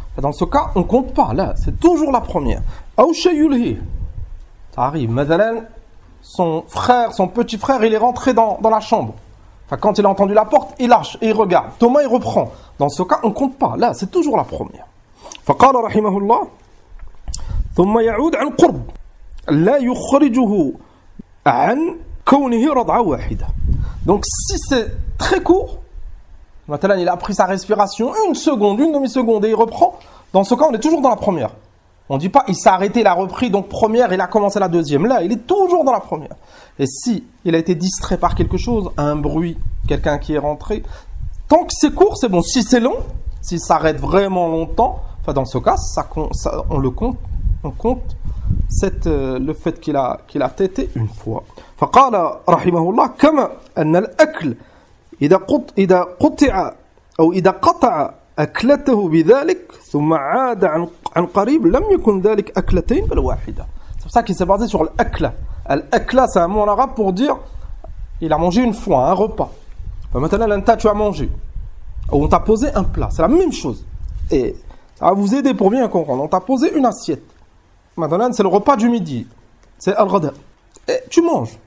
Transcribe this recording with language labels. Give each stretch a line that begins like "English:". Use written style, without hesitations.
French: Dans ce cas, on compte pas. Là, c'est toujours la première.
Arabic: أو شيء يلهيه.
French: Ça arrive. مثلا son frère, son petit frère, il est rentré dans la chambre. Enfin, quand il a entendu la porte, il lâche et il regarde. Thomas, il reprend. Dans ce cas, on compte pas. Là, c'est toujours la première.
Arabic: فقال رحمه الله ثم يعود عن قرب لا يخرجه عن كونه رضعة واحدة.
French: Donc, si c'est très court, maintenant, il a pris sa respiration 1 seconde, 1 demi-seconde et il reprend. Dans ce cas, on est toujours dans la première. On ne dit pas, il s'est arrêté, il a repris, donc première, il a commencé la deuxième. Là, il est toujours dans la première. Et si il a été distrait par quelque chose, un bruit, quelqu'un qui est rentré, tant que c'est court, c'est bon. Si c'est long, s'il s'arrête vraiment longtemps, enfin dans ce cas, on le compte, on compte le fait qu'il a tété une fois.
Arabic: فقال رحمه الله كما أن الأكل إذا قطع أو إذا قطع أكلته بذلك ثم عاد عن قريب لم يكن ذلك أكلتين بل واحدة.
French: C'est pour ça qu'il s'est basé sur l'akla. L'akla, c'est un mot en arabe pour dire il a mangé une fois, un repas. Enfin, maintenant, là, tu as mangé. Ou on t'a posé un plat. C'est la même chose. Et ça va vous aider pour bien comprendre. On t'a posé une assiette. Maintenant, c'est le repas du midi. C'est al-ghada. Et tu manges.